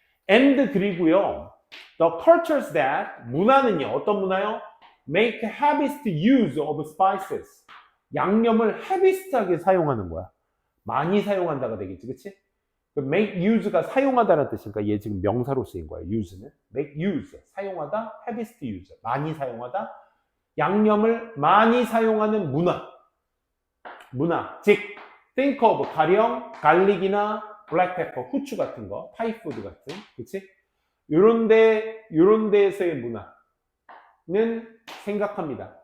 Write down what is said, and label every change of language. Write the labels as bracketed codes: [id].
[en] And [ko] 그리고요, [en] the cultures that, [ko] 문화는요, 어떤 문화요? [en] Make heaviest use of spices. [ko] 양념을 heaviest하게 사용하는 거야. 많이 사용한다가 되겠지, 그치? make use가 사용하다는 뜻이니까 얘 지금 명사로 쓰인 거야, use는. make use, 사용하다, heaviest use, 많이 사용하다. 양념을 많이 사용하는 문화. 즉, [en] think of [ko] 가령 갈릭이나 블랙 페퍼, 후추 같은 거, 타이푸드 같은, 그치? 요런 데에서의 문화는 생각합니다.